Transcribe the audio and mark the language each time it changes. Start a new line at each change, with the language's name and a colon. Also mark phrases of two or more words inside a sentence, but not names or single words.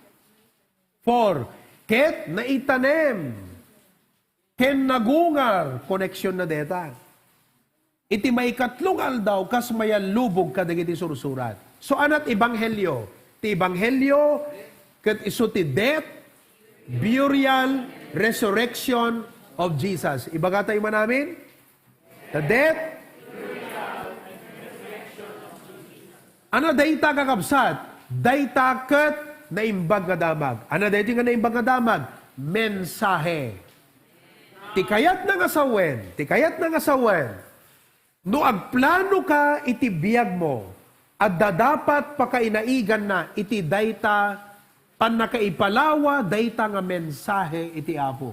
Iloko: 4. Ket naitanem, ken nagungar, koneksyon na deta. Iti may katlong aldaw, kas mayan lubog kadagiti sursurat. So anat Ebanghelyo? Ti Ebanghelyo, ket iso ti
English: death, burial, resurrection of Jesus.
Iloko: Ibaga tayo man namin?
English: The death,
Iloko: ano dayta kakabsat? Dayta ket naimbag nga damag. Ano dayta nga naimbag nga damag? Mensahe. Tikayat na nga sawen, tikayat na nga sawen. No agplano ka iti biyag mo, at dadapat pakainaigan na iti dayta panakaipalawa dayta nga mensahe iti Apo.